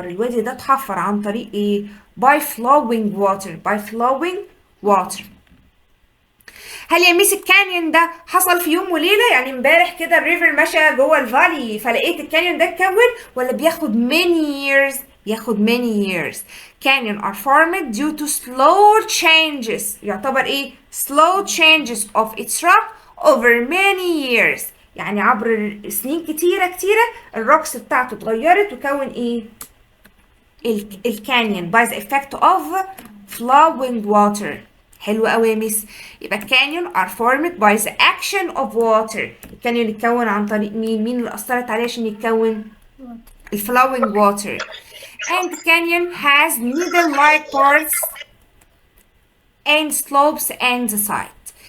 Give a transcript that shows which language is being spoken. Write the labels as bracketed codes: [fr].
[ar] الوادي ده اتحفر عن طريق ايه؟ [en] by flowing water. [ar] هل يا ميس الكانيون ده حصل في يوم وليله؟ يعني امبارح كده الريفر مشى جوه الفالي فلقيت الكانيون ده اتكون؟ ولا بياخد [en] many years؟ [ar] بياخد many years. [en] Canyon are formed due to slow changes. [ar] يعتبر ايه؟ [en] slow changes of its rock over many years. [ar] يعني عبر سنين كتيرة الروكس بتاعته اتغيرت وكون ايه؟ الكانيون [en] by the effect of flowing water. [ar] حلو قوي يا ميس. يبقى الكانيون [en] are formed by the action of water. [ar] الكانيون اتكون عن طريق مين اللي أثرت عليه عشان يتكون؟ [en] flowing water. And canyon has needle-like parts and slopes and the side.